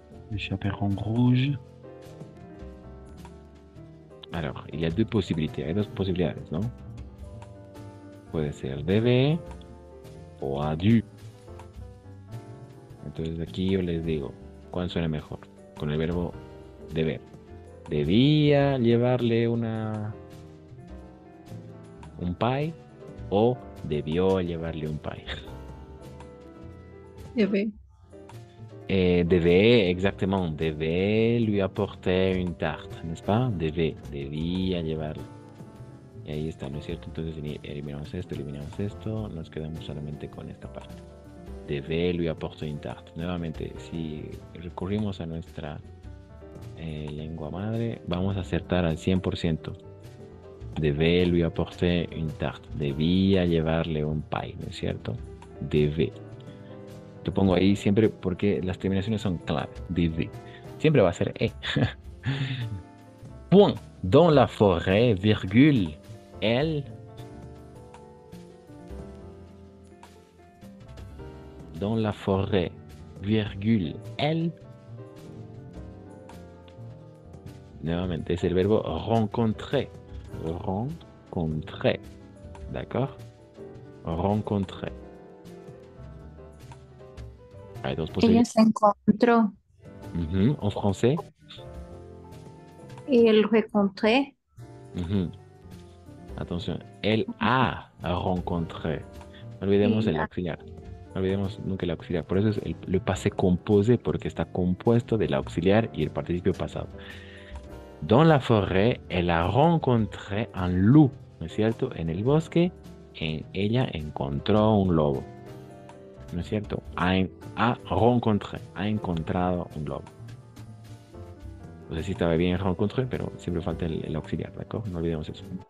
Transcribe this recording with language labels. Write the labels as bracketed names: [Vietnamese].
[French] Le chaperon rouge. Alors, il y a deux possibilités. [Spanish] Hay dos posibilidades, ¿no? Puede ser debe o a dû. Entonces aquí yo les digo, ¿cuál suena mejor? Con el verbo deber. ¿Debía llevarle un pie o debió llevarle un pie? Debe. [French] Devait, exactement. Devait lui apporter une tarte, n'est-ce pas? [Spanish] Debía llevarle. Y ahí está, ¿no es cierto? Entonces eliminamos esto, nos quedamos solamente con esta parte. [French] Devait lui apporter une tarte. [Spanish] Nuevamente, si recurrimos a nuestra lengua madre, vamos a acertar al 100%. [French] Devait lui apporter une tarte. [Spanish] Debía llevarle un pie, ¿no es cierto? Debe. Lo pongo ahí siempre porque las terminaciones son clave. Debe. Siempre va a ser E. Point. [French] Dans la forêt, virgule, elle. Dans la forêt, virgule, elle. [Spanish] Nuevamente, es el verbo rencontrer. Rencontrer. [French] D'accord? [Spanish] Rencontrer. Hay dos Ella posibilidades. se encontró. [French] En français. [Spanish] Y el rencontré. [French] Attention. Elle a rencontré. [Spanish] No olvidemos el auxiliar. No olvidemos nunca el auxiliar. Por eso es le passé composé, porque está compuesto del auxiliar y el participio pasado. [French] Dans la forêt, elle a rencontré un loup. [Spanish] ¿No es cierto? En el bosque, ella encontró un lobo. ¿No es cierto? Ha rencontré, ha encontrado un lobo. No sé si estaba bien rencontré, pero siempre falta el auxiliar, ¿de acuerdo? No olvidemos eso.